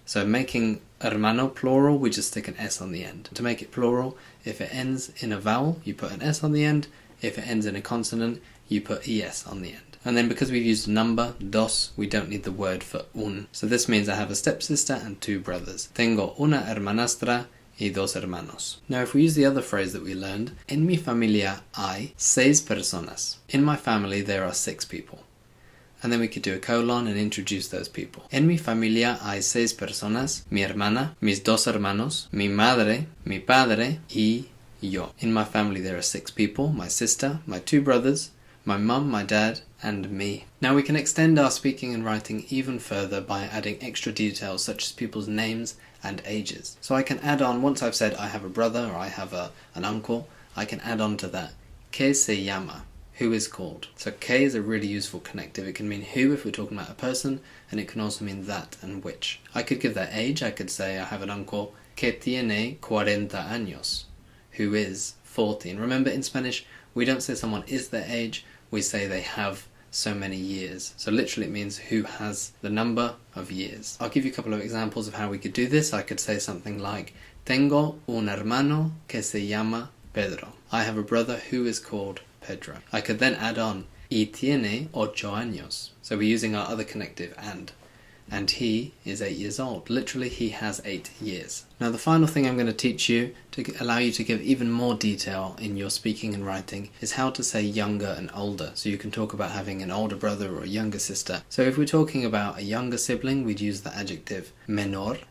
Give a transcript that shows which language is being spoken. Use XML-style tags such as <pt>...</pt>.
<en>So making hermano plural, we just stick an S on the end. To make it plural, if it ends in a vowel, you put an S on the end. If it ends in a consonant, you put ES on the end. And then because we've used number, dos, we don't need the word for un. So this means I have a stepsister and two brothers.</en> <es>Tengo una hermanastra y dos hermanos.</es> <en>Now if we use the other phrase that we learned, en mi familia hay 6 personas. In my family there are 6 people. and then we could do a colon and introduce those people.</en> <es>En mi familia hay 6 personas, mi hermana, mis 2 hermanos, mi madre, mi padre, y yo.</es> <en>In my family there are 6 people, my sister, my 2 brothers, my mum, my dad, and me. Now we can extend our speaking and writing even further by adding extra details such as people's names and ages. So I can add on, once I've said I have a brother or I have an uncle, I can add on to that, que se llama, who is called. So que is a really useful connective. It can mean who if we're talking about a person, and it can also mean that and which. I could give their age. I could say I have an uncle que tiene 40 años, who is 40. And remember, in Spanish, we don't say someone is their age, we say they have so many years. So literally it means who has the number of years. I'll give you a couple of examples of how we could do this. I could say something like, tengo un hermano que se llama Pedro. I have a brother who is called Pedro. I could then add on, y tiene 8 años. So we're using our other connective, and he is 8 years old. Literally, he has 8 years. Now the final thing I'm going to teach you to allow you to give even more detail in your speaking and writing is how to say younger and older. So you can talk about having an older brother or a younger sister. So if we're talking about a younger sibling, we'd use the adjective menor.</en>